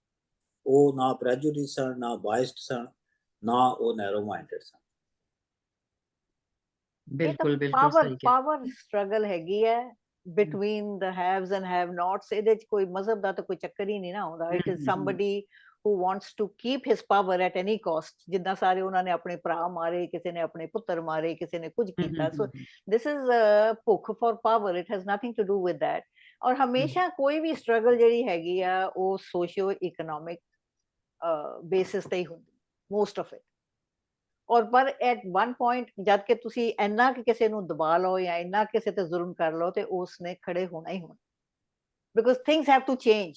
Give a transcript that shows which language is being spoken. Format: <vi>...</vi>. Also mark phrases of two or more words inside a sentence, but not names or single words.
<pa>ਉਹ ਨਾ ਪ੍ਰੈਜੁਡਿਸ ਸਨ, ਨਾ ਬਾਇਸਡ ਸਨ, ਨਾ ਉਹ</pa> <en>narrow minded</en> <pa>ਸਨ। ਬਿਲਕੁਲ ਬਿਲਕੁਲ ਸਹੀ ਕਿਹਾ।</pa> <en>power struggle</en> <pa>ਹੈਗੀ ਹੈ</pa> <en>between the haves and have nots.</en> <pa>ਇਹਦੇ ਚ ਕੋਈ ਮਜ਼ਹਬ ਦਾ ਤਾਂ ਕੋਈ ਚੱਕਰ ਹੀ ਨਹੀਂ ਨਾ ਆਉਂਦਾ।</pa> <en>it is somebody who wants to keep his power at any cost,</en> <pa>ਜਿੱਦਾਂ ਸਾਰੇ ਉਹਨਾਂ ਨੇ ਆਪਣੇ ਭਰਾ ਮਾਰੇ, ਕਿਸੇ ਨੇ ਆਪਣੇ ਪੁੱਤਰ ਮਾਰੇ, ਕਿਸੇ ਨੇ ਕੁਝ ਕੀਤਾ।</pa> <en>ਸੋ this is a ਭੁੱਖ for power, it has nothing to do with that।</en> <pa>ਔਰ ਹਮੇਸ਼ਾ ਕੋਈ ਵੀ ਸਟਰਗਲ ਜਿਹੜੀ ਹੈਗੀ ਆ ਉਹ</pa> <en>socio economic basis</en> <pa>ਤੇ ਹੀ ਹੁੰਦੀ,</pa> <en>most of it.</en> <pa>ਔਰ ਪਰ</pa> <en>at one point</en> <pa>ਜਦ ਕਿ ਤੁਸੀਂ ਇੰਨਾ ਕਿ ਕਿਸੇ ਨੂੰ ਦਬਾ ਲਓ ਜਾਂ ਇੰਨਾ ਕਿਸੇ ਤੇ ਜ਼ੁਲਮ ਕਰ ਲਓ ਤੇ ਉਸਨੇ ਖੜੇ ਹੋਣਾ ਹੀ ਹੋਣਾ,</pa> <en>because things have to change.</en>